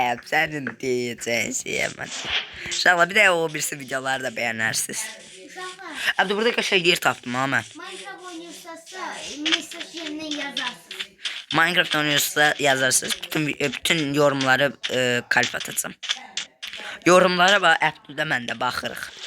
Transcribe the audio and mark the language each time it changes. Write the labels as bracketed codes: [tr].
[az] Sənin deyəcəyin şeyə mən. İnşallah bir də o birisi videoları da bəyənərsiniz. Abdül, burada qəşəng yer tapdım ha mən. [tr] Minecraft oynuyorsa mesaj yerine yazarsın. Minecraft oynuyorsa yazarsınız. Bütün yorumları kalp atacağım. [az] Yorumlara bax, Abdüldə mən də baxırıq.